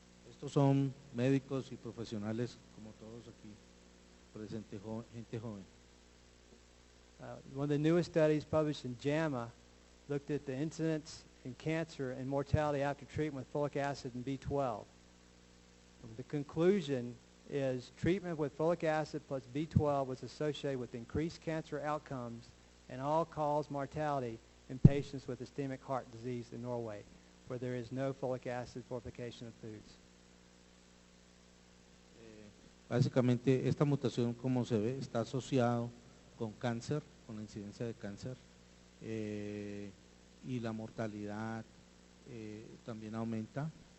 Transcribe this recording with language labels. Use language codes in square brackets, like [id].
[es] Estos son médicos y profesionales como todos aquí presentes, gente joven. [en] One of the newest studies published in JAMA looked at the incidence in cancer and mortality after treatment with folic acid and B12. The conclusion is treatment with folic acid plus B12 was associated with increased cancer outcomes and all-cause mortality in patients with ischemic heart disease in Norway, where there is no folic acid fortification of foods. [es] Básicamente esta mutación, como se ve, está asociado con cáncer, con la incidencia de cáncer y la mortalidad también aumenta.